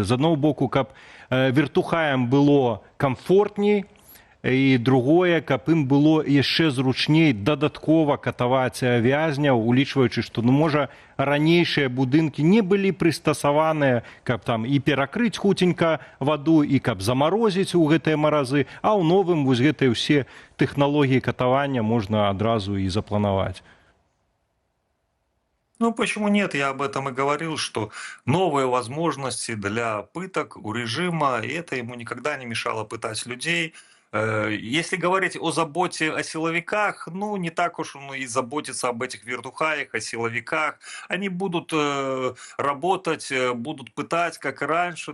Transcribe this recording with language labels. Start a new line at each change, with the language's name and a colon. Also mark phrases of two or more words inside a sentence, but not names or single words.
Belarusian: З аднаго боку, каб вертухаям было комфортней, і другое, каб ім было яшчэ зручней дадаткова катаваць вязняў, улічваючы, што, ну, можа, ранейшыя будынкі не былі прыстасаваныя, каб там і перакрыць хуценька ваду, і каб замарозіць у гэтыя маразы, а ў новым вось гэтыя ўсе тэхналогіі катавання можна адразу і запланаваць.
Russian: Ну, почему нет? Я об этом и говорил, что новые возможности для пыток у режима, и это ему никогда не мешало пытать людей. Если говорить о заботе о силовиках, ну, не так уж он и заботится об этих вертухаях, о силовиках. Они будут работать, будут пытать, как и раньше.